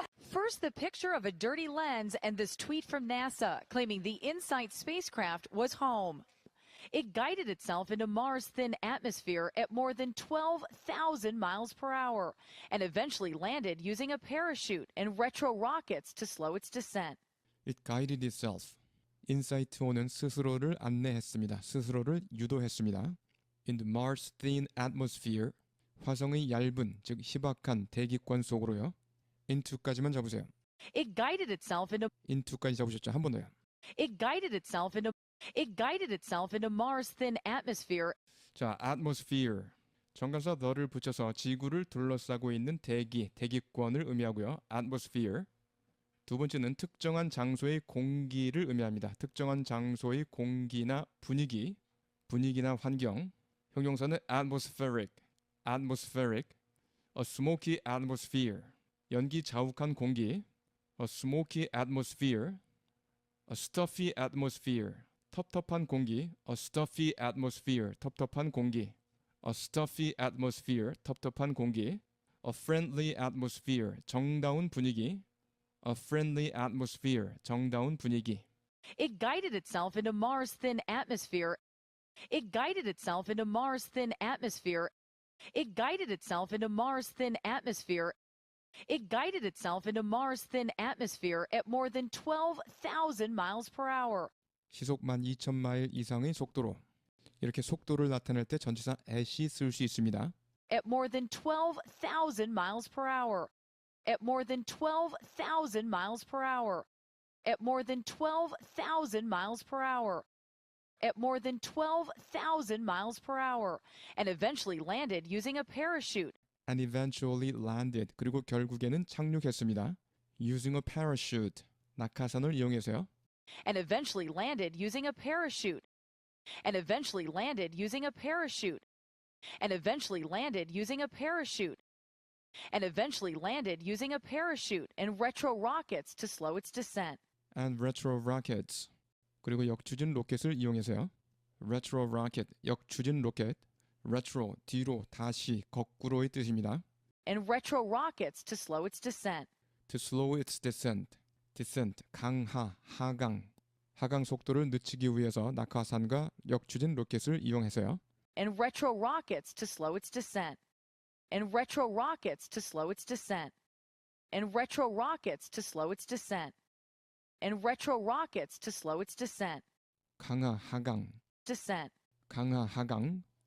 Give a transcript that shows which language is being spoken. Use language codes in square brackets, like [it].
[en] First, the picture of a dirty lens and this tweet from NASA claiming the InSight spacecraft was home. It guided itself into Mars' thin atmosphere at more than 12,000 miles per hour and eventually landed using a parachute and retro rockets to slow its descent. It guided itself. [ko] 인사이트호는 스스로를 안내했습니다. 스스로를 유도했습니다. [en] In the Mars' thin atmosphere. [ko] 화성의 얇은, 즉 희박한 대기권 속으로요. into까지만 잡으세요. [en] It guided itself [ko] into까지 잡으셨죠? 한 번 더요. [en] It guided itself into Mars' thin atmosphere. [ko] 자, atmosphere. 정관사 the를 붙여서 지구를 둘러싸고 있는 대기권을 의미하고요. [en] atmosphere. [ko] 두 번째는 특정한 장소의 공기를 의미합니다. 특정한 장소의 공기나 분위기나 환경. 형용사는 atmospheric. [en] A smoky atmosphere. [ko] 연기 자욱한 공기. [en] A smoky atmosphere. A stuffy atmosphere. [ko] 텁텁한 공기. [en] A stuffy atmosphere. [ko] 텁텁한 공기. [en] A stuffy atmosphere. [ko] 텁텁한 공기. [en] A friendly atmosphere. [ko] 정다운 분위기. [en] A friendly atmosphere. [ko] 정다운 분위기. [en] It guided itself into Mars' thin atmosphere. It guided itself into Mars' thin atmosphere. It guided itself into Mars' thin atmosphere. It guided itself into Mars' thin atmosphere at more than 12,000 miles per hour. [ko] 시속 12,000마일 이상의 속도로. 이렇게 속도를 나타낼 때 전치사 at이 쓸 수 있습니다. [en] At more than 12,000 miles per hour. At more than 12,000 miles per hour. At more than 12,000 miles per hour. At more than 12,000 miles per hour. And eventually landed using a parachute. And eventually landed. [ko] 그리고 결국에는 착륙했습니다. [en] Using a parachute. [ko] 낙하산을 이용해서요. [en] And eventually landed using a parachute. and eventually landed using a parachute, and eventually landed using a parachute, and eventually landed using a parachute and retro rockets to slow its descent. and retro rockets. [ko] 그리고 역추진 로켓을 이용해서요. retro rocket, 역추진 로켓. retro, 뒤로, 다시, 거꾸로의 뜻입니다. [en] And retro rockets to slow its descent. to slow its descent. [ko] descent, 강하, 하강. 하강 속도를 늦추기 위해서 낙하산과 역추진 로켓을 이용해서요. [en] And retro rockets to slow its descent. And retro rockets to slow its descent. And retro rockets to slow its descent. And retro rockets to slow its descent. [ko] 강하, 하강. [en] Descent. [ko] 강하, 하강.